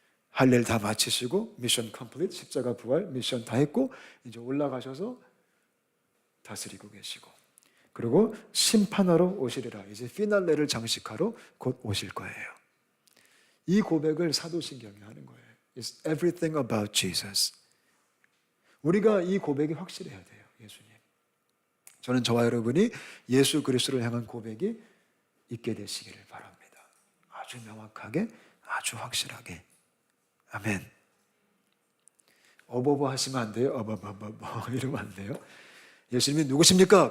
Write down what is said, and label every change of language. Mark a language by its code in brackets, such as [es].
[ko] 할 일 다 마치시고 미션 컴플리트, 십자가 부활 미션 다 했고 이제 올라가셔서 다스리고 계시고 그리고 심판하러 오시리라. 이제 피날레를 장식하러 곧 오실 거예요. 이 고백을 사도신경이 하는 거예요. [en] It's everything about Jesus. [ko] 우리가 이 고백이 확실해야 돼요. 예수님. 저는 저와 여러분이 예수 그리스도를 향한 고백이 있게 되시기를 바랍니다. 아주 명확하게, 아주 확실하게. 아멘. 어버버 하시면 안 돼요. 어버버버버 이러면 안 돼요. 예수님이 누구십니까?